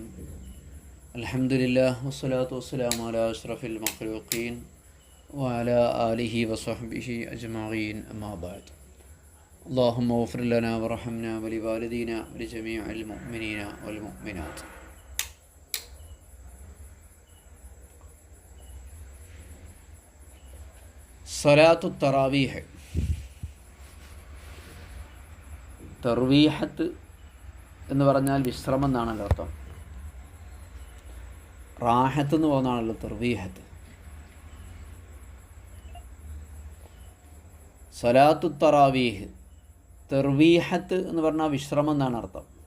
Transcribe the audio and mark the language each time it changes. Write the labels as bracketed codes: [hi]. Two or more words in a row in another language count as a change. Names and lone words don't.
[ar] الحمد لله والصلاة والسلام على أشرف المخلوقين وعلى آله وصحبه أجمعين، أما بعد. اللهم اغفر لنا وارحمنا ولوالدينا ولجميع المؤمنين والمؤمنات. صلاة التراويح. [ml] തർവീഹത്ത് എന്ന് പറഞ്ഞാൽ വിശ്രമം എന്നാണല്ലോ അർത്ഥം. റാഹത്ത് എന്ന് പോകുന്നതാണല്ലോ തർവീഹത്ത്. [ar] صلاة التراويح, [ml] തർവീഹത്ത് എന്ന് പറഞ്ഞാൽ വിശ്രമം എന്നാണ് അർത്ഥം.